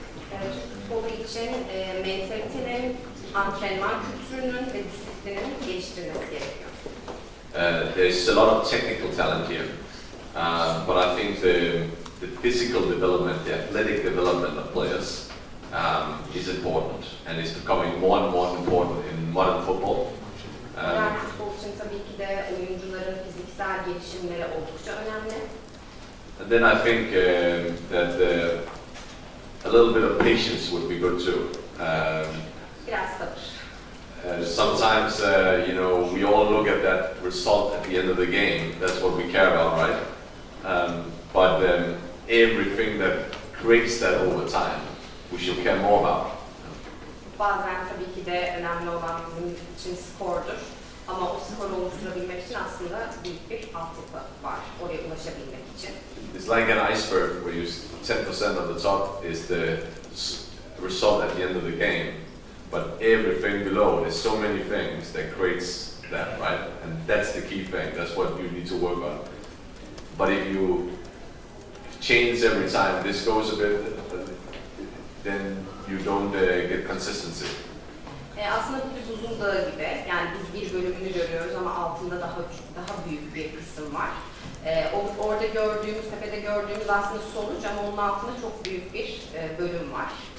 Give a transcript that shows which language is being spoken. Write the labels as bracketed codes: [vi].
[tr] Türk futbolu için mentalitenin, antrenman kültürünün ve disiplinin geliştirilmesi gerekiyor. [en] There's a lot of technical talent here, but I think the physical development, the athletic development of players is important, and it's becoming more and more important in modern football. [tr] Modern futbol için tabii ki de oyuncuların fiziksel gelişimleri oldukça önemli. [en] And then I think that a little bit of patience would be good too. [tr] Biraz sabır. [en] Sometimes, we all look at that result at the end of the game. That's what we care about, right? But everything that creates that over time, we should care more about. [tr] Bazen tabii ki de önemli olan bizim için spordur. Ama o skoru oluşturabilmek için aslında büyük bir altyapı var, oraya ulaşabilmek için. [en] It's like an iceberg where 10% of the top is the result at the end of the game, but everything below, there's so many things that creates that, right? And that's the key thing, that's what you need to work on. But if you change every time, this goes a bit, then you don't get consistency. [tr] Aslında bu bir buzul dağı gibi, yani biz bir bölümünü görüyoruz ama altında daha büyük bir kısım var. Orada gördüğümüz, tepede gördüğümüz aslında sonuç ama onun altında çok büyük bir bölüm var.